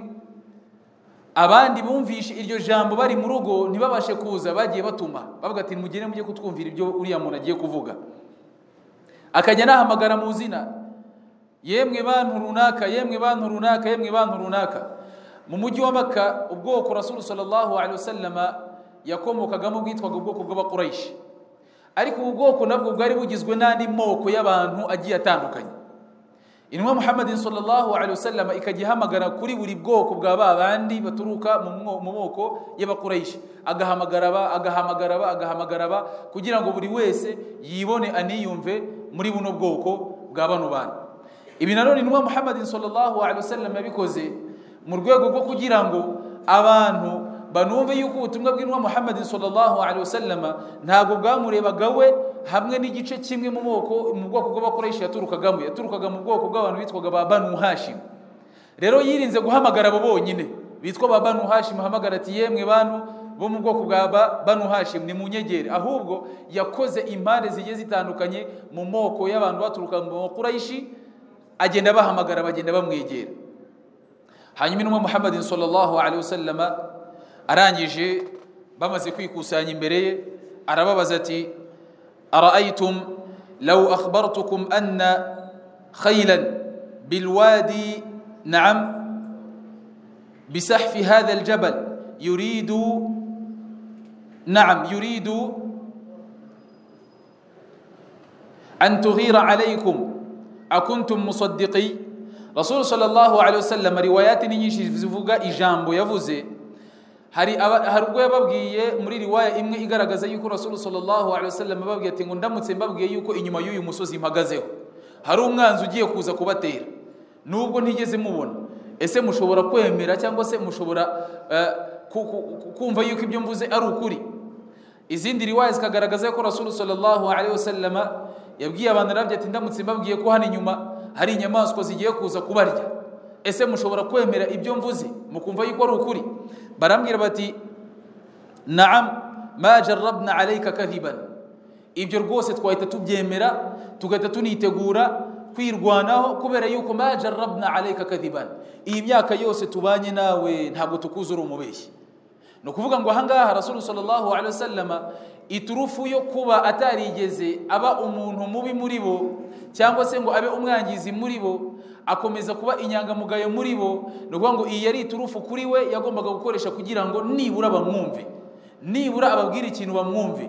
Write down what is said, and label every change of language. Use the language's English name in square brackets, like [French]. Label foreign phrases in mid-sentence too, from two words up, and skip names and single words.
[Kinyarwanda] Abandi bumvishe iryo jambo bari mu rugo ntibabashe kuza, bagiye batuma bavuga ati mugire mujye kutwumvira ibyo uriya muntu agiye kuvuga. Akajya nahamagara mu zina, yemwe bantu runaka, yemwe bantu runaka, yemwe bantu runaka. Mu mujyi wa Makka ubwoko Rasul [Arabic] صلى الله عليه وسلم [Kinyarwanda] yakomokagamo bwitwaga ubwoko bw'Abakuraishi, ariko ubu bwoko nabwo bwari bugizwe n'andi moko y'abantu agiye atandukanye. Intumwa Muhammadin [Arabic] صلى الله عليه وسلم [Kinyarwanda] ikagihamagara kuri buri bwoko bwa babandi baturuka mu moko y'Abakuraishi, agahamagara kugira ngo buri wese yibone aniyumve muri buno bwoko bwa bano bantu. Ibi nanone Intumwa Muhammadin [Arabic] صلى الله عليه وسلم [Kinyarwanda] yabikoze mu rwego rwo kugira ngo abantu banumve yuko ubutumwa bw'Intumwa Muhammadin [Arabic] صلى الله عليه وسلم [Kinyarwanda] ntabwo bwamurebaga we hamwe n'igice kimwe mu bwoko bw'Abakuraishi yaturukaga mu bwoko bw'abantu bitwaga ba Banu Hashim. Rero yirinze guhamagara abo bonyine bitwa ba Banu Hashim, hamagara ati yemwe bantu bo mu bwoko bwa Banu Hashim ni munyegere, ahubwo yakoze impande zigiye zitandukanye mu moko y'abantu baturuka mu Bakuraishi, agenda bahamagara, bagenda bamwegera. Hanyuma Intumwa Muhammadin [Arabic] صلى الله عليه وسلم [Kinyarwanda] arangije bamaze kwikusanya imbere ye, arababaza ati [Arabic] أرأيتم لو أخبرتكم أن خيلا بالوادي نعم بسفح هذا الجبل يريد أن تغير عليكم أكنتم مصدقي. [Kinyarwanda] Rasul [Arabic] صلى الله عليه وسلم [Kinyarwanda] riwayati nyinshi zivuga ijambo yavuze. Hari ubwo yababwiye muri riwaya imwe igaragaza yuko Rasul [Arabic] صلى الله عليه وسلم [Kinyarwanda] babwiye ati ngo ndamutse mbabwiye yuko inyuma y'uyu musozi mpagazeho hari umwanzi ugiye kuza kubatera, nubwo ntigeze mubona, ese mushobora kwemera cyangwa se mushobora kumva yuko ibyo mvuze ari ukuri? Izindi riwaya zikagaragaza yuko Rasul [Arabic] صلى الله عليه وسلم [Kinyarwanda] yabwiye abantu arabye ati ndamutse mbabwiye ko hano inyuma hari inyamaswa zigiye kuza kubarya, ese mushobora kwemera ibyo mvuze mukumva yuko ari ukuri? Barambwira bati [Arabic] نعم ما جربنا عليك كذبا, [Kinyarwanda] ibyo rwose twahita tubyemera tugahita tunitegura kwirwanaho kubera yuko [Arabic] ما جربنا عليك كذبا, [Kinyarwanda] iyi myaka yose tubanye nawe ntabwo tukuzura umubeshyi. No kuvuga ngo ahangaha Rasul [Arabic] صلى الله عليه وسلم [Kinyarwanda] iturufu yo kuba atarigeze aba umuntu mubi muri bo cyangwa se ngo abe umwangizi muri bo, akomeza kuba inyangamugayo muri bo, no kuvuga ngo iyi yari iturufu kuri we yagombaga gukoresha kugira ngo nibura bamwumve, nibura ababwira ikintu bamwumve.